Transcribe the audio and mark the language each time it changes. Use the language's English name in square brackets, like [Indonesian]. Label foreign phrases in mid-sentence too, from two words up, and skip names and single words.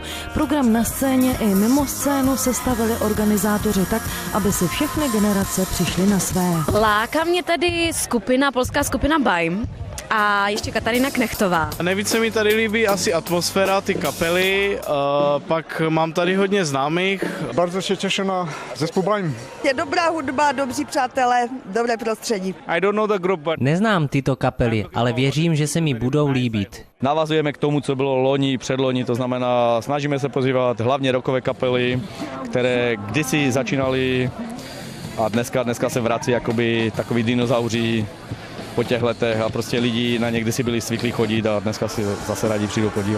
[Czech] Program na scéně i mimo scénu sestavili organizátoři tak, aby si všechny generace přišly na své. Láká mě tady polská skupina Bajm a ještě Katarína Knechtová. Nejvíce mi tady líbí asi atmosféra, ty kapely, pak mám tady hodně známých. [Polish] Bardzo się cieszę na zespół Bajm. [Czech] Je dobrá hudba, dobří přátelé, dobré prostředí. [English] I don't know the group, but... [Czech] Neznám tyto kapely, ale věřím, že se mi budou líbit. Navazujeme k tomu, co bylo loni, předloni, to znamená, snažíme se pozývat hlavně rockové kapely, které kdysi začínaly a dneska se vrací jakoby takový dinosauři po těch letech a prostě lidi na ně kdysi byli zvyklí chodit a dneska si zase rádi přijdou podívat.